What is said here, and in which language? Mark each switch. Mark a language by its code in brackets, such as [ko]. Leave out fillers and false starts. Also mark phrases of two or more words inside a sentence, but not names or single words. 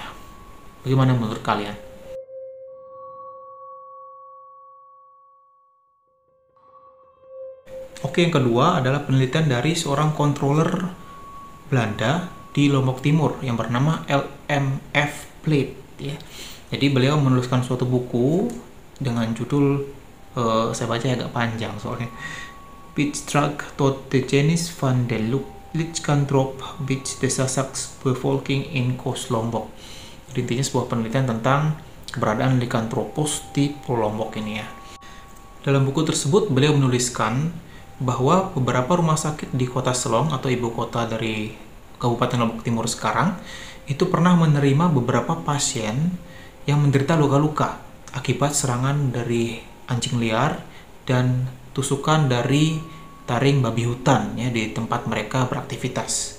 [id] Bagaimana menurut kalian? Oke, yang kedua adalah penelitian dari seorang controller Belanda di Lombok Timur yang bernama LMF Plate ya. Jadi beliau menuliskan suatu buku dengan judul saya baca agak panjang soalnya, [nl] Bijdrage tot de Gennis van de Lichkantrop bij de Bevolking in Coast Lombok. [id] Jadi intinya sebuah penelitian tentang keberadaan likantropos di Pulau Lombok ini ya. Dalam buku tersebut beliau menuliskan bahwa beberapa rumah sakit di kota Selong atau ibu kota dari Kabupaten Lombok Timur sekarang itu pernah menerima beberapa pasien yang menderita luka-luka akibat serangan dari anjing liar dan tusukan dari taring babi hutan ya di tempat mereka beraktivitas.